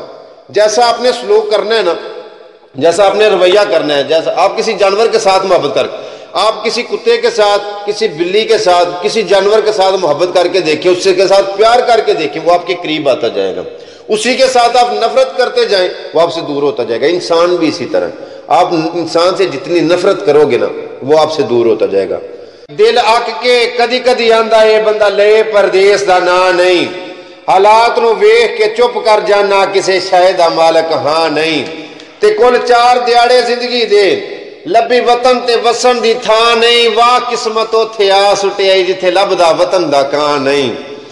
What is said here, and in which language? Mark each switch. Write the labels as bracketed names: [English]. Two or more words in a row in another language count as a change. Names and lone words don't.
[Urdu] جیسا آپ نے سلوک کرنا ہے نا، جیسا آپ نے رویہ کرنا ہے، جیسا آپ کسی جانور کے ساتھ محبت کر، آپ کسی کتے کے ساتھ، کسی بلی کے ساتھ، کسی جانور کے ساتھ محبت کر کے دیکھیں، اس کے ساتھ پیار کر کے دیکھیں، وہ آپ کے قریب آتا جائے گا۔ اسی کے ساتھ آپ نفرت کرتے جائیں وہ آپ سے دور ہوتا جائے گا۔ انسان بھی اسی طرح، آپ انسان سے جتنی نفرت کرو گے نا وہ آپ سے دور ہوتا جائے گا۔ [Punjabi] دل اک کے کدی کدی آندا اے بندہ لے پردیس دا ناں نہیں، حالات نوں ویکھ کے چپ کر جانا کسے شے دا مالک ہاں نہیں. تے کل 4 دیہاڑے زندگی دے لبھی وطن تے وسن دی تھاں نہیں، واہ قسمت اوتھے آ سٹیائی جتھے لبھدا وطن دا کاں نہیں.